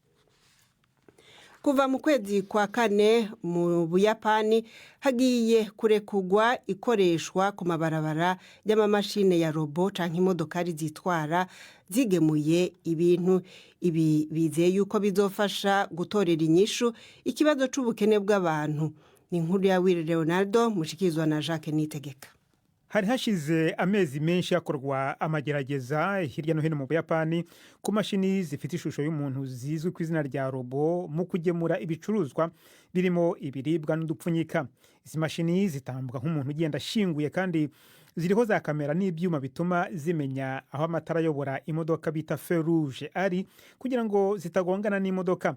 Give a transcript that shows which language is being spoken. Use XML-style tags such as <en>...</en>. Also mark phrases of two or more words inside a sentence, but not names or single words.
<rn>Kuva mu kwezi kwa 4 mu Buyapani hagiye kurekugwa ikoreshwa ku mabarabara y'amamashine ya robo canke imodokari zitwara zigemuye ibintu. Ibi bizeye yuko bizofasha gutorera inyishu ikibazo c'ubukene bw'abantu. Ni inkuru ya Will Leonardo mushikirizwa na Jacques Nitegeka. Hari hashize amezi menshi yakorwa amagerageza hirya no hino mu Buyapani ku mashini zifite ishusho y'umuntu zizwi ku izina rya robo mu kugemura ibicuruzwa birimo ibiribwa n'udupfunyika. Izi mashini zitambuka nk'umuntu ugenda ashinguye kandi ziriho za kamera n'ibyuma bituma zimenya aho amatara ayobora imodoka bita</rn> <fr>feu rouge</fr> <rn>ari kugira ngo zitagongana n'imodoka.</rn>